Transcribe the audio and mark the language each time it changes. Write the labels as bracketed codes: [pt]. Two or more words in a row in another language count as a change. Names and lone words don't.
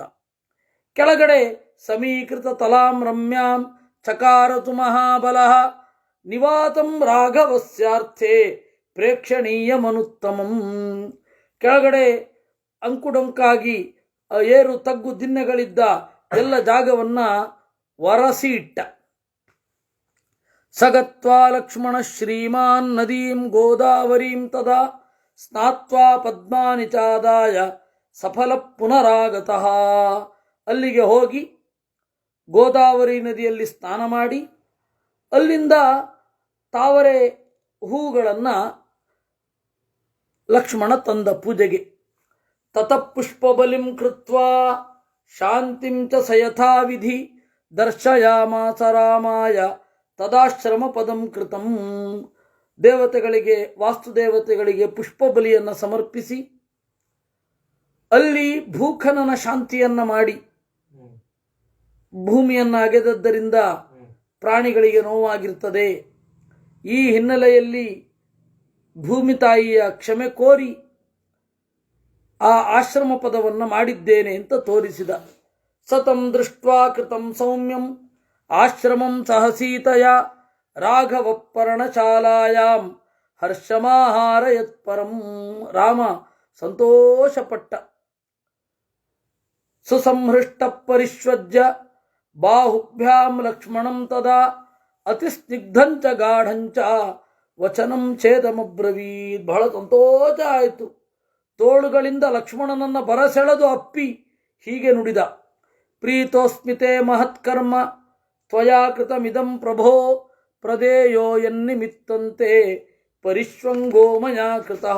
[sa] ಕೆಳಗಡೆ ಸಮೀಕೃತ ತಲಾಂ ರಮ್ಯಾಂ ಚಕಾರತು ಮಹಾಬಲಃ ನಿವಾತಂ ರಾಘವಸ್ಯಾರ್ಥೆ ಪ್ರೇಕ್ಷಣೀಯಮನುತ್ತಮಂ. [kn] ಕೆಳಗಡೆ ಅಂಕುಡೊಂಕಾಗಿ ಏರು ತಗ್ಗು ದಿನ್ನೆಗಳಿದ್ದ ಎಲ್ಲ ಜಾಗವನ್ನು ಒರಸಿ ಇಟ್ಟ. [sa] ಸಗತ್ವಾ ಲಕ್ಷ್ಮಣ ಶ್ರೀಮಾನ್ ನದೀಂ ಗೋದಾವರೀಂ ತದಾ ಸ್ನಾತ್ವಾ ಪದ್ಮಾನಿ ಚಾದಾಯ ಸಫಲ ಪುನರಾಗತಃ. [kn] ಅಲ್ಲಿಗೆ ಹೋಗಿ ಗೋದಾವರಿ ನದಿಯಲ್ಲಿ ಸ್ನಾನ ಮಾಡಿ ಅಲ್ಲಿಂದ ತಾವರೆ ಹೂಗಳನ್ನು ಲಕ್ಷ್ಮಣ ತಂದ ಪೂಜೆಗೆ. [sa] ತತಃ ಪುಷ್ಪಬಲಿಂ ಕೃತ್ವಾ ಶಾಂತಿಂ ಚ ಸಯಥಾ ವಿಧಿ ದರ್ಶಯಾಮಾಸ ರಾಮಾಯ ತದಾಶ್ರಮ ಪದಂ ಕೃತಂ. [kn] ದೇವತೆಗಳಿಗೆ, ವಾಸ್ತುದೇವತೆಗಳಿಗೆ ಪುಷ್ಪಬಲಿಯನ್ನು ಸಮರ್ಪಿಸಿ ಅಲ್ಲಿ ಭೂಖನನ ಶಾಂತಿಯನ್ನು ಮಾಡಿ, ಭೂಮಿಯನ್ನು ಅಗೆದದ್ದರಿಂದ ಪ್ರಾಣಿಗಳಿಗೆ ನೋವಾಗಿರ್ತದೆ. ಈ ಹಿನ್ನೆಲೆಯಲ್ಲಿ ಭೂಮಿ ತಾಯಿಯ ಕ್ಷಮೆ ಕೋರಿ ಆ ಆಶ್ರಮ ಪದವನ್ನು ಮಾಡಿದ್ದೇನೆ ಅಂತ ತೋರಿಸಿದ. [sa] ಸತಂ ದೃಷ್ಟ್ವಾ ಕೃತಂ ಸೌಮ್ಯಂ ಆಶ್ರಮಂ ಸಹಸೀತಯ ರಾಘವ ಪರ್ಣಶಾಲಾಯಾಂ ಹರ್ಷಮಾಹಾರಯತ್ಪರಂ. [kn] ರಾಮ ಸಂತೋಷಪಟ್ಟ. [sa] ಸುಸಂಹೃಷ್ಟ ಪರಿಶ್ವಜ್ಯ ಬಾಹುಭ್ಯಾಂ ಲಕ್ಷ್ಮಣಂ ತದಾ ಅತಿಸ್ನಿಗ್ಧಂಚ ಗಾಢಂಚ ವಚನಂ ಛೇದಮಬ್ರವೀತ್. [kn] ಬಹಳ ಸಂತೋಷ ಆಯಿತು. ತೋಳುಗಳಿಂದ ಲಕ್ಷ್ಮಣನನ್ನು ಬರಸೆಳೆದು ಅಪ್ಪಿ ಹೀಗೆ ನುಡಿದ. [sa] ಪ್ರೀತೋಸ್ಮಿತೆ ಮಹತ್ಕರ್ಮ ತ್ವಯಾ ಕೃತಮಿದಂ ಪ್ರಭೋ ಪ್ರದೇಯೋ ಯನ್ನಿಮಿತ್ತಂತೆ ಪರಿಶ್ವಂಗೋ ಮಯಾ ಕೃತಃ.